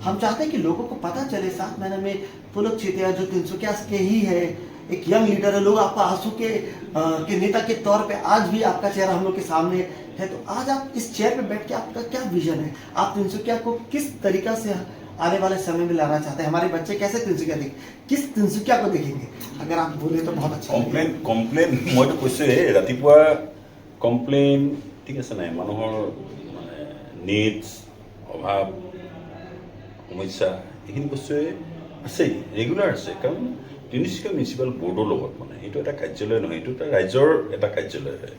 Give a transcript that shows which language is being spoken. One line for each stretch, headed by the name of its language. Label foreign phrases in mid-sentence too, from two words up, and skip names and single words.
Hindi: हम चाहते हैं कि लोगों को पता चले 7 महीने में पुलक चेतिया जो तिनसुकिया के ही है, एक
English: young leader
Hindi: है, लोग आपको आंसू के नेता के तौर पे आज भी आपका चेहरा हम लोग के सामने है। तो आज आप इस चेयर पे बैठ के आपका क्या विजन है, आप तिनसुकिया को किस तरीका से आने वाले समय में लाना चाहते हैं, हमारे बच्चे कैसे तिनसुकिया किस तिनसुकिया को देखेंगे, अगर आप बोले तो बहुत अच्छा।
Assamese: কমপ্লেইন মইতো কৈছোৱে ৰাতিপুৱা কমপ্লেইন ঠিক আছে নাই, মানুহৰ মানে নিডছ অভাৱ সমস্যা এইখিনি বস্তুৱে আছেই, ৰেগুলাৰ আছে। কাৰণ তিনিচুকীয়া মিউনিচিপাল বৰ্ডৰ লগত মানে এইটো এটা কাৰ্যালয় নহয়, এইটো এটা ৰাইজৰ এটা কাৰ্যালয় হয়।